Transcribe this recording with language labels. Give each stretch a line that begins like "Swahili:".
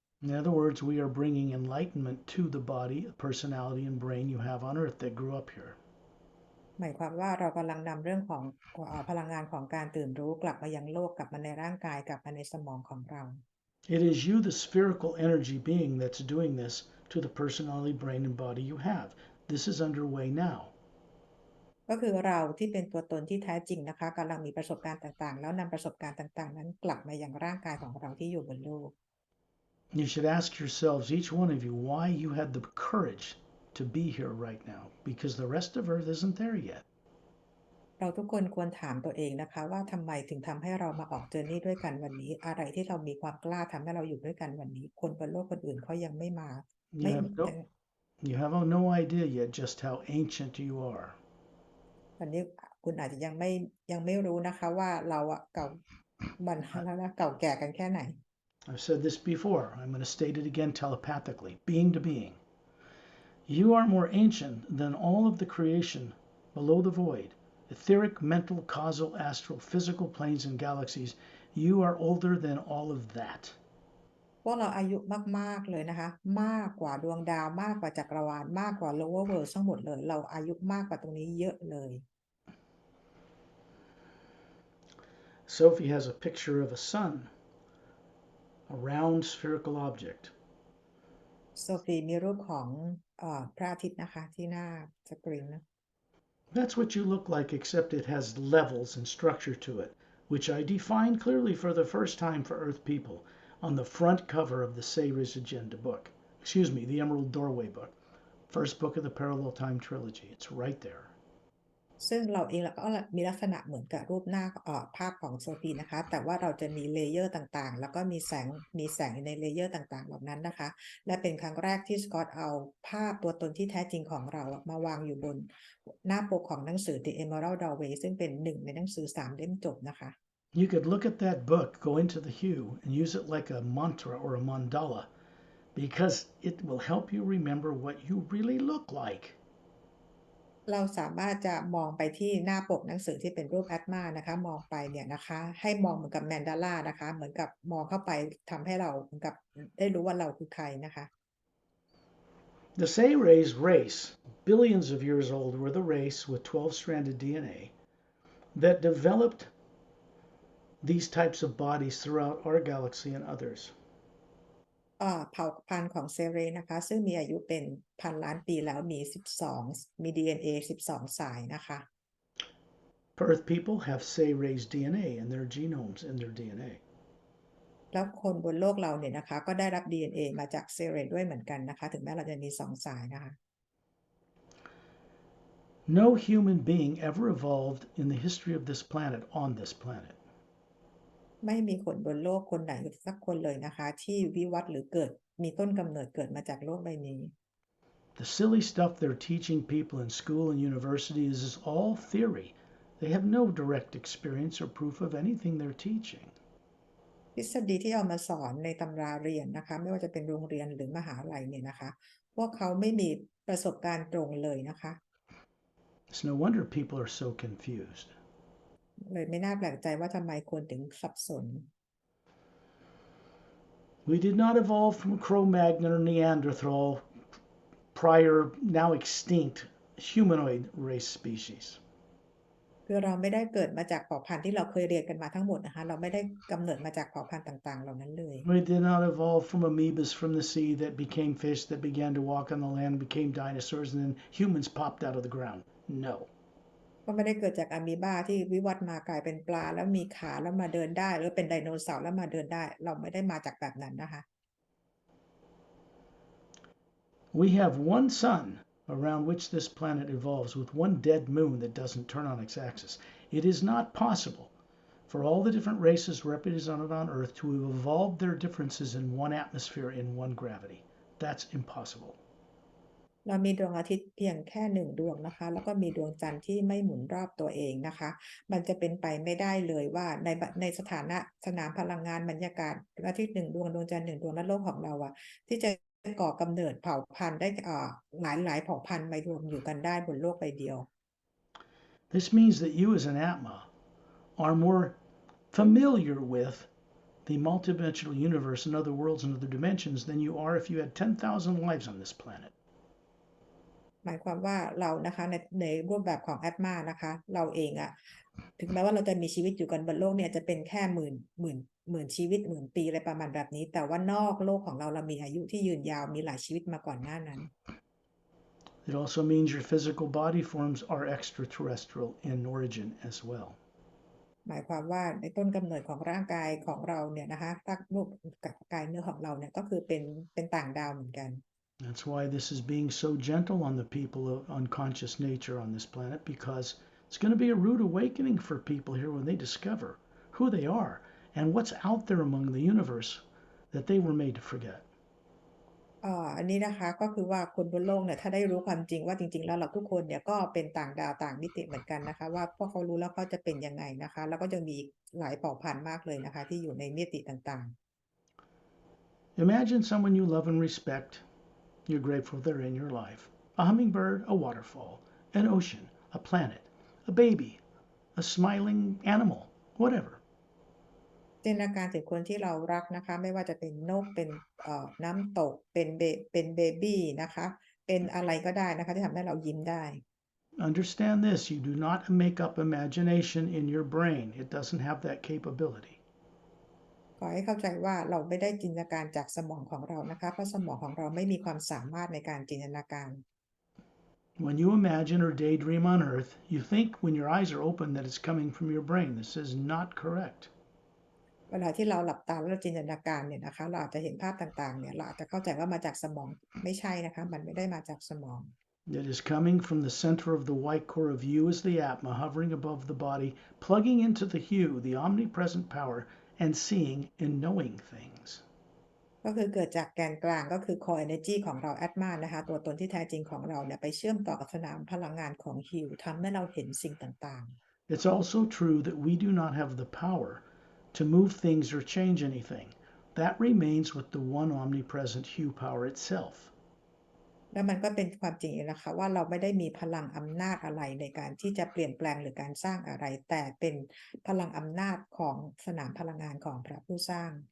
English: In other words, we are bringing enlightenment to the body, personality, and brain you have on earth that grew up here.
Thai: หมายความว่าเรากำลังนำเรื่องของพลังงานของการตื่นรู้กลับมายังโลกกลับมาในร่างกายกลับมาในสมองของเรา
English: It is you, the spherical energy being, that's doing this to the personality, brain, and body you have. This is underway now.
Thai: ก็คือเราที่เป็นตัวตนที่แท้จริงนะคะกำลังมีประสบการณ์ต่างๆแล้วนำประสบการณ์ต่างๆนั้นกลับมายังร่างกายของเราที่อยู่บนโลก
English: You should ask yourselves, each one of you, why you had the courage to be here right now, because the rest of Earth isn't there yet.
Thai: เราทุกคนควรถามตัวเองนะคะว่าทำไมถึงทำให้เรามาออกเจอร์นี่ด้วยกันวันนี้อะไรที่เรามีความกล้าทำให้เราอยู่ด้วยกันวันนี้คนบนโลกคนอื่นเขายังไม่มา
English: You have you have no idea yet just how ancient you are.
Thai: วันนี้คุณอาจจะยังไม่รู้นะคะว่าเราเก่าบันแล้วนะเก่าแก่กันแค่ไหน
English: I've said this before. I'm going to state it again telepathically, being to being. You are more ancient than all of the creation below the void. Etheric, mental, causal, astral, physical planes and galaxies. You are older than all of that.
Thai: พวกเราอายุมากๆเลยนะคะมากกว่าดวงดาวมากกว่าจักรวาลมากกว่า
English: lower world
Thai: ทั้งหมดเลยเราอายุมากกว่าตรงนี้เยอะเลย
English: Sophie has a picture of a sun, a round spherical object.
Thai: โซฟีมีรูปของพระอาทิตย์นะคะที่หน้าสกรีนนะ
English: That's what you look like, except it has levels and structure to it, which I define clearly for the first time for Earth people on the front cover of the Sayres Agenda book. Excuse me, the Emerald Doorway book. First book of the Parallel Time Trilogy. It's right there.
Thai: ซึ่งเราเองก็มีลักษณะเหมือนกับรูปหน้าภาพของโซฟีนะคะแต่ว่าเราจะมีเลเยอร์ต่างๆแล้วก็มีแสงในเลเยอร์ต่างๆเหล่านั้นนะคะและเป็นครั้งแรกที่สกอตเอาภาพตัวตนที่แท้จริงของเรามาวางอยู่บนหน้าปกของหนังสือ The Emerald Doorway ซึ่งเป็นหนึ่งในหนังสือ3เล่มจบนะคะ
English: You could look at that book, go into the hue, and use it like a mantra or a mandala because it will help you remember what you really look like.
Thai: เราสามารถจะมองไปที่หน้าปกหนังสือที่เป็นรูปแอตมานะคะมองไปเนี่ยนะคะให้มองเหมือนกับแมนดาล่านะคะเหมือนกับมองเข้าไปทำให้เราเหมือนกับได้รู้ว่าเราคือใครนะคะ
English: The Sayres race, billions of years old, were the race with 12-stranded DNA that developed these types of bodies throughout our galaxy and others.
Thai: เผ่าพันธุ์ของเซเรนะคะซึ่งมีอายุเป็นพันล้านปีแล้วมี DNA 12 สายนะคะ
English: Earth people have Sayres DNA in their genomes, in their DNA.
Thai: แล้วคนบนโลกเราเนี่ยนะคะก็ได้รับ DNA มาจากเซเรด้วยเหมือนกันนะคะถึงแม้เราจะมี2 สายนะคะ
English: No human being ever evolved in the history of this planet on this planet.
Thai: ไม่มีคนบนโลกคนไหนสักคนเลยนะคะที่วิวัฒน์หรือเกิดมีต้นกำเนิดเกิดมาจากโลกใบนี้
English: The silly stuff they're teaching people in school and universities is all theory. They have no direct experience or proof of anything they're teaching.
Thai: ทฤษฎีที่เอามาสอนในตำราเรียนนะคะไม่ว่าจะเป็นโรงเรียนหรือมหาลัยเนี่ยนะคะพวกเขาไม่มีประสบการณ์ตรงเลยนะคะ
English: It's no wonder people are so confused.
Thai: เลยไม่น่าแปลกใจว่าทำไมคนถึงสับสน
English: We did not evolve from Cro-Magnon or Neanderthal, prior, now extinct humanoid race species.
Thai: คือเราไม่ได้เกิดมาจากเผ่าพันธุ์ที่เราเคยเรียนกันมาทั้งหมดนะคะเราไม่ได้กำเนิดมาจากเผ่าพันธุ์ต่างๆเหล่านั้นเลย
English: We did not evolve from amoebas from the sea that became fish that began to walk on the land, became dinosaurs, and then humans popped out of the ground. No.
Thai: ก็ไม่ได้เกิดจากอะมีบาที่วิวัฒน์มากลายเป็นปลาแล้วมีขาแล้วมาเดินได้หรือเป็นไดโนเสาร์แล้วมาเดินได้เราไม่ได้มาจากแบบนั้นนะคะ
English: We have one sun around which this planet evolves with one dead moon that doesn't turn on its axis. It is not possible for all the different races represented on Earth to have evolved their differences in one atmosphere, in one gravity. That's impossible.
Thai: เรามีดวงอาทิตย์เพียงแค่1 ดวงนะคะแล้วก็มีดวงจันทร์ที่ไม่หมุนรอบตัวเองนะคะมันจะเป็นไปไม่ได้เลยว่าในสถานะสนามพลังงานบรรยากาศอาทิตย์1 ดวงดวงจันทร์1 ดวงและโลกของเราที่จะ ก่อกำเนิดเผ่าพันธุ์ได้หลายเผ่าพันธุ์มารวมอยู่กันได้บนโลกใบเดียว
English: This means that you as an Atma are more familiar with the multidimensional universe and other worlds and other dimensions than you are if you had 10,000 lives on this planet.
Thai: หมายความว่าเรานะคะในรูปแบบของแอดมานะคะเราเองถึงแม้ว่าเราจะมีชีวิตอยู่กันบนโลกเนี่ยจะเป็นแค่หมื่นชีวิตหมื่นปีอะไรประมาณแบบนี้แต่ว่านอกโลกของเรามีอายุที่ยืนยาวมีหลายชีวิตมาก่อนหน้านั้น
English: It also means your physical body forms are extraterrestrial in origin as well.
Thai: หมายความว่าในต้นกำเนิดของร่างกายของเราเนี่ยนะคะตั้งรูปกายเนื้อของเราเนี่ยก็คือเป็นต่างดาวเหมือนกัน
English: That's why this is being so gentle on the people of unconscious nature on this planet, because it's going to be a rude awakening for people here when they discover who they are and what's out there among the universe that they were made to forget.
Thai: อันนี้นะคะก็คือว่าคนบนโลกเนี่ยถ้าได้รู้ความจริงว่าจริงๆแล้วเราทุกคนเนี่ยก็เป็นต่างดาวต่างมิติเหมือนกันนะคะว่าพวกเขารู้แล้วเขาจะเป็นยังไงนะคะแล้วก็ยังมีหลายเผ่าพันธุ์มากเลยนะคะที่อยู่ในมิติต่างๆ
English: Imagine someone you love and respect. You're grateful they're in your life. A hummingbird, a waterfall, an ocean, a planet, a baby, a smiling animal, whatever.
Thai: จินตนาการถึงคนที่เรารักนะคะไม่ว่าจะเป็นนกเป็นน้ำตกเป็นเบบี้นะคะเป็นอะไรก็ได้นะคะที่ทำให้เรายิ้มได้
English: Understand this, you do not make up imagination in your brain. It doesn't have that capability.
Thai: ขอให้เข้าใจว่าเราไม่ได้จินตนาการจากสมองของเรานะคะเพราะสมองของเราไม่มีความสามารถในการจินตนาการ
English: When you imagine or daydream on Earth, you think when your eyes are open that it's coming from your brain. This is not correct.
Thai: เวลาที่เราหลับตาแล้วเราจินตนาการเนี่ยนะคะเราอาจจะเห็นภาพต่างๆเนี่ยเราอาจจะเข้าใจว่ามาจากสมองไม่ใช่นะคะมันไม่ได้มาจากสมอง
English: It is coming from the center of the white core of you as the Atma, hovering above the body, plugging into the hue, the omnipresent power, and seeing and knowing things.
Thai: ก็คือเกิดจากแกนกลางก็คือ
English: core energy
Thai: ของเราแอดมานะคะตัวตนที่แท้จริงของเราเนี่ยไปเชื่อมต่อกับสนามพลังงานของฮิวทำให้เราเห็นสิ่งต่างๆ
English: It's also true that we do not have the power to move things or change anything. That remains with the one omnipresent hue power itself.
Thai: แล้วมันก็เป็นความจริงนะคะว่าเราไม่ได้มีพลังอำนาจอะไรในการที่จะเปลี่ยนแปลงหรือการสร้างอะไรแต่เป็นพลังอำนาจของสนามพลังงานของพระผู้สร้าง